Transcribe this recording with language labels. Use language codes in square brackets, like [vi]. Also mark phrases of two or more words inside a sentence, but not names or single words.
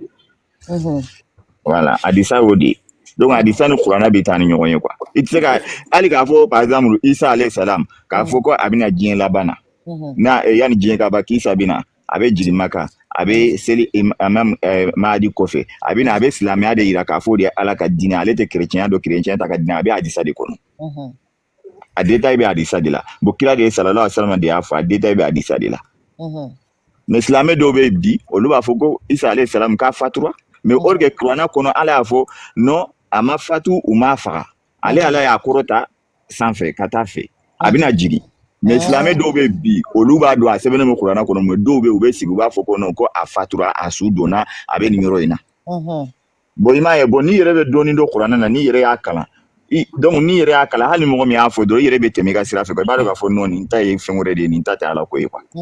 [bm] don voilà hadisa y'o de ye donc hadisa ni kuranna bɛ taa ni ɲɔgɔn ye quoi i tɛ se ka hali k'a fɔ [fr] par exemple [bm] Isa [ar] عليه السلام [bm] k'a fɔ ko a bɛna diɲɛ laban na yanni diɲɛ ka ban k'Isa bɛna a bɛ jigin Maka a bɛ seli imam Mahdi kɔfɛ a bɛ silamɛya de yira k'a fɔ de ala ka diinɛ ale tɛ chrétien dɔ chrétien ta ka diinɛ a bɛ hadisa de kɔnɔ a détail bɛ hadisa de la bon kira de [ar] صلى الله عليه وسلم [bm] de y'a fɔ a détail bɛ hadisa de la mais silamɛ dɔw bɛ bi olu b'a fɔ ko Isa [ar] عليه السلام [bm] k'a fatura [fr] mais or que [bm] kuranna kɔnɔ ala y'a fɔ non a ma fatu u m'a faga ale ala y'a kɔrɔta sanfɛ ka taa fɛ a bɛna jigin mais silamɛ dɔw bɛ bi olu b'a dɔn a sɛbɛnnen bɛ kuranna kɔnɔ mais dɔw bɛ u bɛ sigi u b'a fɔ ko non ko a fatura a su donna a bɛ nin yɔrɔ in na bon i m'a ye bon n'i yɛrɛ bɛ dɔɔnin dɔn kuranna na n'i yɛrɛ y'a kalan donc n'i yɛrɛ y'a kalan hali mɔgɔ min y'a fɔ dɔrɔn i yɛrɛ bɛ tɛmɛ i ka sira fɛ i b'a dɔn k'a fɔ non nin ta ye fɛn wɛrɛ de ye nin ta tɛ ala ko ye quoi